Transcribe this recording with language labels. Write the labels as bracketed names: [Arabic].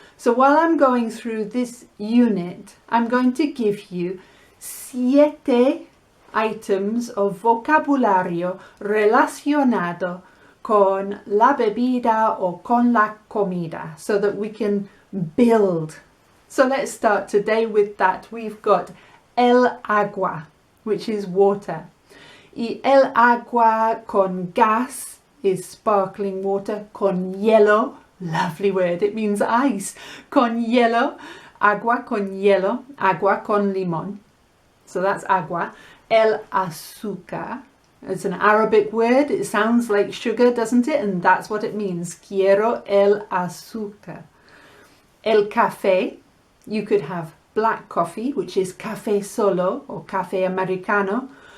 [English] So while I'm going through this unit, I'm going to give you 7 items of [Spanish] vocabulario relacionado con la bebida o con la comida [English] so that we can build. So let's start today with that. We've got el agua, which is water. [Spanish] Y el agua con gas [English] is sparkling water. Con hielo, lovely word, it means ice. [Spanish] Con hielo, agua con hielo, agua con limón. [English] So that's agua. El azúcar, it's an Arabic word. It sounds like sugar, doesn't it? And that's what it means. [Spanish] Quiero el azúcar. [English] El café, you could have black coffee, which is café solo or café americano.